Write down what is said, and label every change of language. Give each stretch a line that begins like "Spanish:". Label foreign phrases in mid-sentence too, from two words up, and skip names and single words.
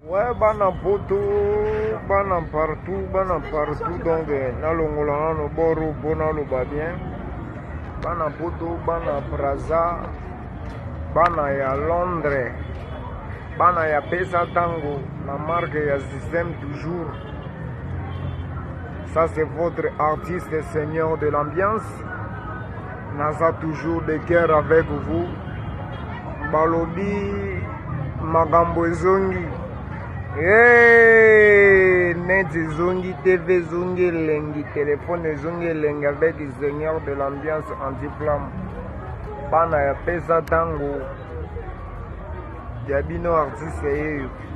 Lingala: Ouais, bana poto, bana partout, bana partout. Donc, eh, nalongola nano boro, bo naloba bien. Bana poto, bana Brazza, bana ya Londres, bana ya Pesa Tango,
French: la marque
Lingala: ya Système toujours.
French: Ça, c'est votre artiste, seigneur de l'ambiance. Naza toujours de cœur avec vous.
Lingala: Balobi, magambo ezongi. Hey, net ezongi, T V ezongi elengi, téléphone ezongi elengi
French: avec seigneur de l'ambiance anti-flamme.
Lingala: Bana ya Pesa Tango, ya bino artiste yeyo.